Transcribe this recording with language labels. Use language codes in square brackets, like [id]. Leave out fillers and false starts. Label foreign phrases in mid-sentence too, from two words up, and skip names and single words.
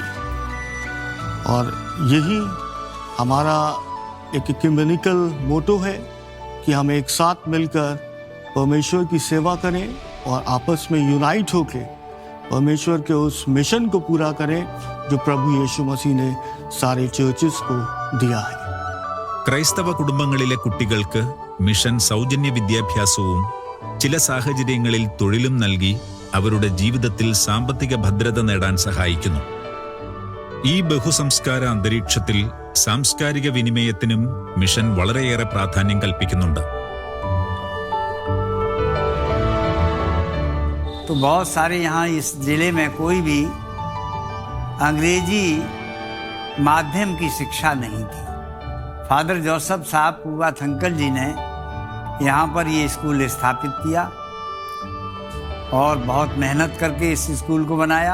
[hi] और यही हमारा एक [en] ecumenical motto [hi] है कि हम एक साथ मिलकर परमेश्वर की सेवा करें और आपस में यूनाइट होकर परमेश्वर के उस मिशन को पूरा करें जो प्रभु यीशु मसीह ने सारे चर्चेस को दिया है. [ml] ക്രൈസ്തവ കുടുംബങ്ങളിലെ കുട്ടികൾക്ക് മിഷൻ സൗജന്യ വിദ്യാഭ്യാസവും ചില സാഹചര്യങ്ങളിൽ തൊഴിലും നൽകി അവരുടെ ജീവിതത്തിൽ സാമ്പത്തിക ഭദ്രത നേടാൻ സഹായിക്കുന്നു. ഈ ബഹുസംസ്കാര അന്തരീക്ഷത്തിൽ സാംസ്കാരിക വിനിമയത്തിനും മിഷൻ വളരെയേറെ പ്രാധാന്യം കൽപ്പിക്കുന്നുണ്ട്. [hi] तो बहुत सारे यहाँ इस ज़िले में कोई भी अंग्रेजी माध्यम की शिक्षा नहीं थी. फादर जोसेफ साहब पूवाथ अंकल जी ने यहाँ पर ये स्कूल स्थापित किया और बहुत मेहनत करके इस स्कूल को बनाया.